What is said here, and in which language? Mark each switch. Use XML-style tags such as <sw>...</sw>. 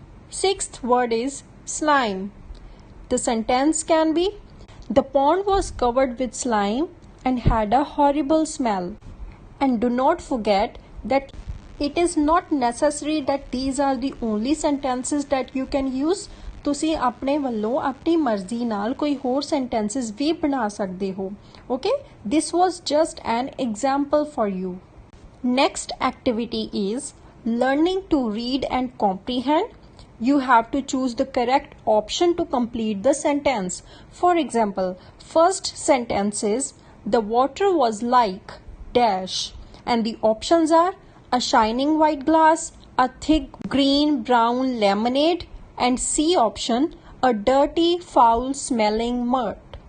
<en>Sixth word is slime. The sentence can be, the pond was covered with slime and had a horrible smell. And do not forget that it is not necessary that these are the only sentences that you can use.</en> <pa>ਤੁਸੀਂ ਆਪਣੇ ਵੱਲੋਂ ਆਪਣੀ ਮਰਜ਼ੀ ਨਾਲ ਕੋਈ ਹੋਰ sentences ਵੀ ਬਣਾ ਸਕਦੇ ਹੋ।</pa> <en>Okay? This was just an example for you. Next activity is learning to read and comprehend. You have to choose the correct option to complete the sentence. For example, first sentence is, the water was like dash, and the options are a shining white glass, a thick green brown lemonade, and C option, a dirty foul smelling mud.</en>